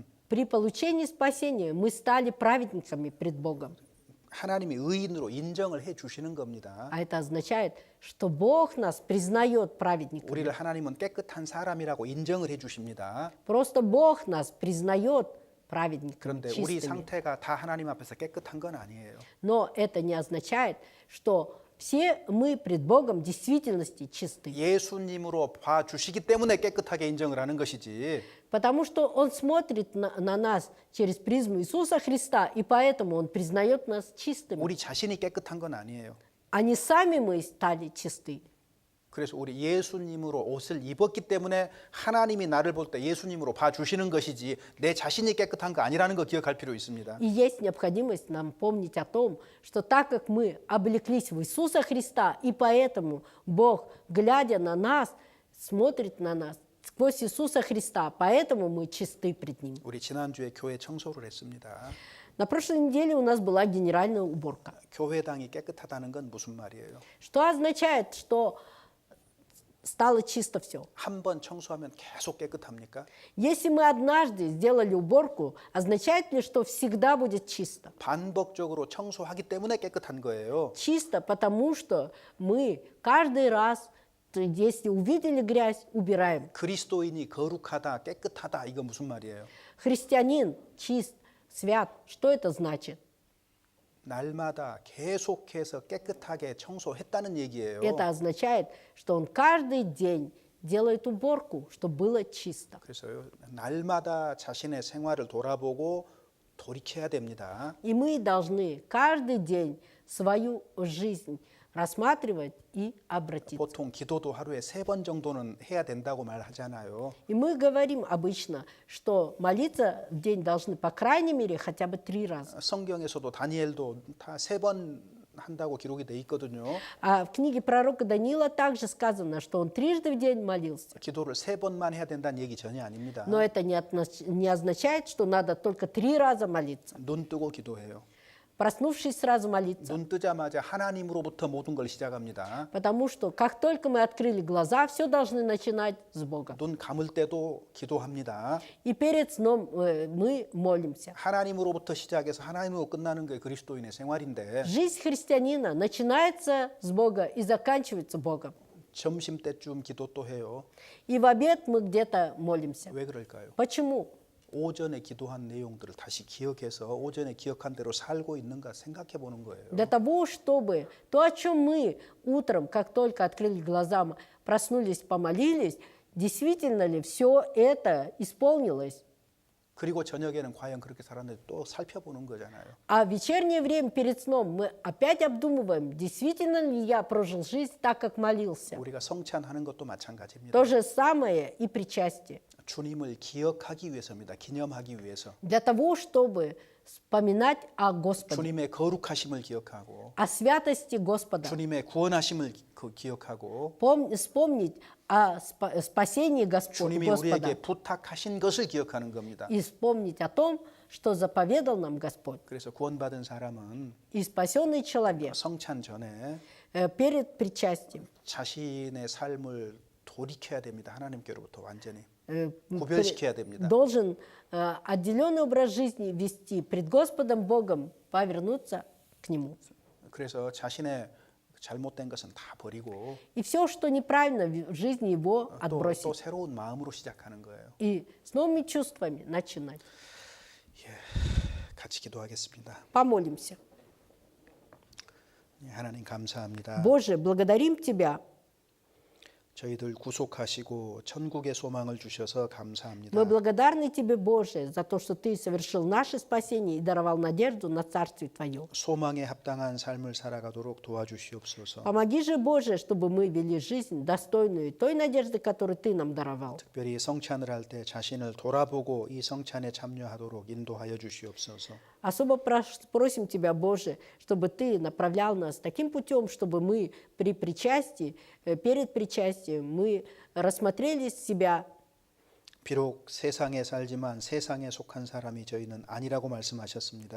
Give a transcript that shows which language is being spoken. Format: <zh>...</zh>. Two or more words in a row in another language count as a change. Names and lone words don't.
<ru>При получении спасения мы стали праведниками пред Богом.</ru> <ko>하나님이 의인으로 인정을 해 주시는 겁니다.</ko> <ru>А это означает, что Бог нас признает праведниками.</ru> <ko>우리를 하나님은 깨끗한 사람이라고 인정을 해 주십니다.</ko> <ru>Просто Бог нас признает праведниками,</ru> <ko>그런데 우리</ko> <ru>чистыми.</ru> <ko>상태가 다 하나님 앞에서 깨끗한 건 아니에요.</ko> <ru>Но это не означает, что все мы пред Богом в действительности чисты.</ru> <ko>예수님으로 봐주시기 때문에 깨끗하게 인정을 하는 것이지</ko> <ru>Потому что Он смотрит на нас через призму Иисуса Христа, и поэтому Он признает нас чистыми.</ru> <ko>우리 자신이 깨끗한 건 아니에요.</ko> <ru>А не сами мы стали чисты.</ru> <ko>그래서 우리 예수님으로 옷을 입었기 때문에 하나님이 나를 볼 때 예수님으로 봐주시는 것이지 내 자신이 깨끗한 거 아니라는 거 기억할 필요 있습니다.</ko> <ru>И есть необходимость нам помнить о том, что так как мы облеклись в Иисуса Христа, и поэтому Бог, глядя на нас, смотрит на нас сквозь Иисуса Христа, поэтому мы чисты пред Ним.</ru> <ko>우리 지난주에 교회 청소를 했습니다.</ko> <ru>На прошлой неделе у нас была генеральная уборка.</ru> <ko>교회당이 깨끗하다는 건 무슨 말이에요?</ko> <ru>Что означает, что стало чисто все?</ru> <ko>한 번 청소하면 계속 깨끗합니까?</ko> <ru>Если мы однажды сделали уборку, означает ли, что всегда будет чисто?</ru> <ko>반복적으로 청소하기 때문에 깨끗한 거예요.</ko> <ru>Чисто, потому что мы каждый раз, если увидели грязь, убираем.</ru> <ko>그리스도인이 거룩하다, 깨끗하다 이거 무슨 말이에요?</ko> <ru>Христианин чист, свят. Что это значит?</ru> <ko>날마다 계속해서 깨끗하게 청소했다는 얘기예요.</ko> <ru>Это означает, что он каждый день делает уборку, чтобы было чисто.</ru> <ko>그래서요, 날마다 자신의 생활을 돌아보고 돌이켜야 됩니다.</ko> <ru>И мы должны каждый день свою жизнь рассматривать и обратиться.</ru> <ko>보통 기도도 하루에 3번 정도는 해야 된다고 말하잖아요.</ko> <ru>И мы говорим обычно, что молиться в день должны по крайней мере хотя бы 3 раза.</ru> <ko>성경에서도 다니엘도 다 3번 한다고 기록이 돼 있거든요.</ko> <ru>А в книге пророка Даниила также сказано, что он 3 в день молился.</ru> <ko>기도를 3번만 해야 된다는 얘기 전혀 아닙니다.</ko> <ru>Но это не означает, что надо только 3 раза молиться.</ru> <ko>눈 뜨고 기도해요.</ko> <ru>Проснувшись, сразу молиться.</ru> <ko>눈 뜨자마자 하나님으로부터 모든 걸 시작합니다.</ko> <ru>Потому что как только мы открыли глаза, все должны начинать с Бога.</ru> <ko>눈 감을 때도 기도합니다.</ko> <ru>И перед сном мы молимся.</ru> <ko>하나님으로부터 시작해서 하나님으로 끝나는 게 그리스도인의 생활인데</ko> <ru>Жизнь христианина начинается с Бога и заканчивается Богом.</ru> <ko>점심 때쯤 기도 또 해요.</ko> <ru>И в обед мы где-то молимся.</ru> <ko>왜 그럴까요?</ko> <ru>Почему?</ru> <ko>오전에 기도한 내용들을 다시 기억해서 오전에 기억한 대로 살고 있는가 생각해 보는 거예요.</ko> <ru>Для того, чтобы то, о чем мы утром, как только открыли глаза, проснулись, помолились, действительно ли все это исполнилось?</ru> <ko>그리고 저녁에는 과연 그렇게 살았는지 또 살펴보는 거잖아요.</ko> <ru>А в вечернее время перед сном мы опять обдумываем, действительно ли я прожил жизнь так, как молился.</ru> <ko>우리가 성찬하는 것도 마찬가지입니다.</ko> <ru>То же самое и причастие.</ru> <ko>주님을 기억하기 위해서입니다. 기념하기 위해서.</ko> <ru>Для того, чтобы вспоминать о Господе,</ru> <ko>주님의 거룩하심을 기억하고</ko> <ru>о святости Господа,</ru> <ko>주님의 구원하심을 기억하고</ko> <ru>вспомнить о спасении</ru> <ko>주님이</ko> <ru>Господа</ru> <ko>우리에게 부탁하신 것을 기억하는 겁니다.</ko> <ru>и вспомнить о том, что заповедал нам Господь.</ru> <ko>그래서 구원받은 사람은</ko> <ru>И спасенный человек</ru> <ko>성찬 전에</ko> <ru>перед причастием</ru> <ko>자신의 삶을 돌이켜야 됩니다. 하나님께로부터 완전히 구별시켜야 됩니다.</ko> <ru>должен отделенный образ жизни вести пред Господом Богом, повернуться к Нему.</ru> <ko>그래서 자신의 잘못된 것은 다 버리고</ko> <ru>И все, что неправильно в жизни его</ru> <ko>또</ko> <ru>отбросить.</ru> <ko>새로운 마음으로 시작하는 거예요.</ko> <ru>И с новыми чувствами начинать.</ru> <ko>같이 기도하겠습니다.</ko> <ru>Помолимся.</ru> <ko>하나님 감사합니다.</ko> <ru>Боже, благодарим Тебя.</ru> <ko>저희들 구속하시고 천국의 소망을 주셔서 감사합니다.</ko> <ru>Мы благодарны Тебе, Боже, за то, что Ты совершил наше спасение и даровал надежду на Царствие Твое.</ru> <ko>소망에 합당한 삶을 살아가도록 도와주시옵소서.</ko> <ru>Помоги же, Боже, чтобы мы вели жизнь достойную той надежды, которую Ты нам даровал.</ru> <ko>특별히 성찬을 할 때 자신을 돌아보고 이 성찬에 참여하도록 인도하여 주시옵소서.</ko> <ru>Особо просим Тебя, Боже, чтобы Ты направлял нас таким путем, чтобы мы при причастии, перед причастием, мы рассмотрели себя.</ru> <ko>비록 세상에 살지만 세상에 속한 사람이 저희는 아니라고 말씀하셨습니다.</ko>